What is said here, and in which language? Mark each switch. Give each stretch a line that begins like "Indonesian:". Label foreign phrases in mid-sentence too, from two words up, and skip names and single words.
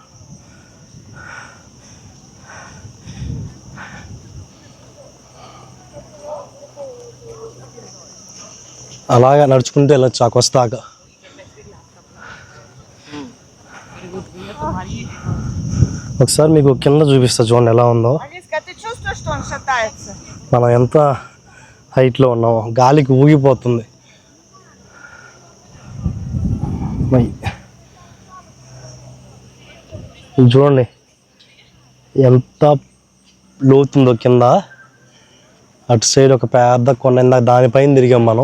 Telugu: అలాగా నడుచుకుంటూ వెళ్ళొచ్చు ఆ కొస్తాక. ఒకసారి మీకు కింద చూపిస్తా చూడండి ఎలా ఉందో.
Russian: Алиска, ты чувствуешь, что он шатается?
Telugu: మనం ఎంత హైట్లో ఉన్నామో, గాలికి ఊగిపోతుంది. చూడండి ఎంత లోతుందో కింద. అటు సైడ్ ఒక పెద్ద కొండ, దానిపైన తిరిగాం మనం.